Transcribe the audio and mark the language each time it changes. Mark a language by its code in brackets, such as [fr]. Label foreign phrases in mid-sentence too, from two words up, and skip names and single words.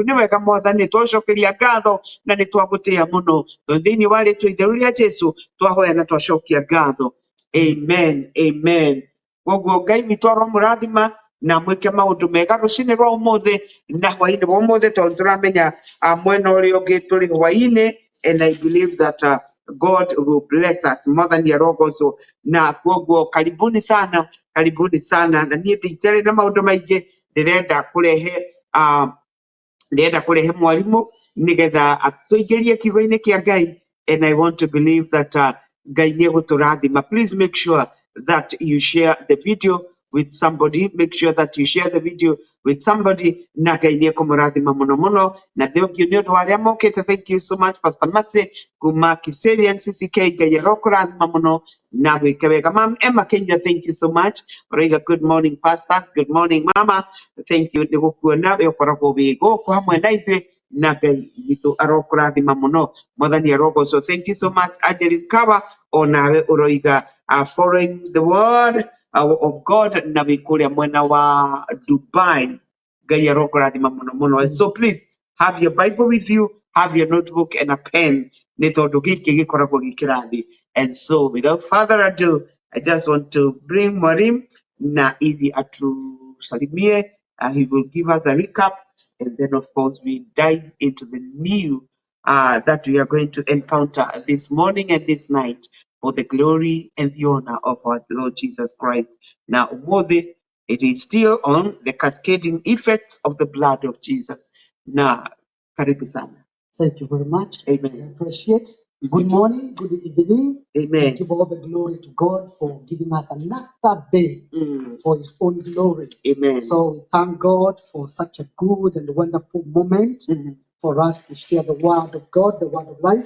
[ki] Nĩ wega Mwathani, nĩ twacokeria ngatho na nĩ twagũtĩa mũno, thĩinĩ wa rĩĩtwa itheru rĩa Jesũ twahoya na twacokia ngatho. Amen, amen. Koguo Ngai witũ aromũrathima na mwĩke maũndũ mega rũcinĩ rwa ũmũthĩ na hwaĩ-inĩ wa ũmũthĩ, tondũ tũramenya mwena ũrĩa ũngĩ tũrĩ hwaĩ-inĩ, [en] and I believe that God will bless us. [ki] Mwathani arogocwo, na koguo [sw] karibuni sana, karibuni sana. [ki] Na niĩ ndĩtarĩ na maũndũ maingĩ, ndĩrenda kũrehe mwarimũ nĩgetha tũingĩrie kiugo-inĩ kĩa Ngai, and I want to believe that Ngai nĩ egũtũrathima. [en] Please make sure that you share the video with somebody. Make sure that you share the video with somebody. [ki] Na Ngai nĩ ekũmũrathima mũno mũno. Na thengio nĩ ũndũ wa arĩa mokĩte. [en] Thank you so much Pastor Mercy kuma Kiserian CCK. [ki] Ngai arokũrathima mũno na gwĩke wega. [en] Ma'am Emma Kenya, thank you so much. Oiga good morning Pastor. Good morning Mama. Thank you [ki] nĩ gũkuona we ũkoragwo wĩ gũkũ hamwe na ithuĩ, na Ngai witũ arokũrathima mũno. Mwathani arogocwo. [en] Thank you so much Angeline Kawa, [ki] onawe ũroiga [en] following the word of God [ki] na wĩkũrĩa mwena wa [en] Dubai. [ki] Ngai arokũrathima mũno mũno. [en] And so please have your Bible with you, have your notebook and a pen, [ki] nĩ tondũ gĩkĩ gĩkoragwo gĩkĩrathi. [en] And so without further ado, I just want to bring [sw] Mwarim na ili atusalimie. [en] He will give us a recap, and then of course we dive into the new that we are going to encounter this morning and this night, for the glory and the honor of our Lord Jesus Christ. Now, Umode, it is still on the cascading effects of the blood of Jesus. Now, [sw] karibu sana. [en] Thank you very much. Amen. I appreciate. Good morning, good evening. Amen. Give all the glory to God for giving us another day for His own glory. Amen. So we thank God for such a good and wonderful moment for us to share the word of God, the word of life.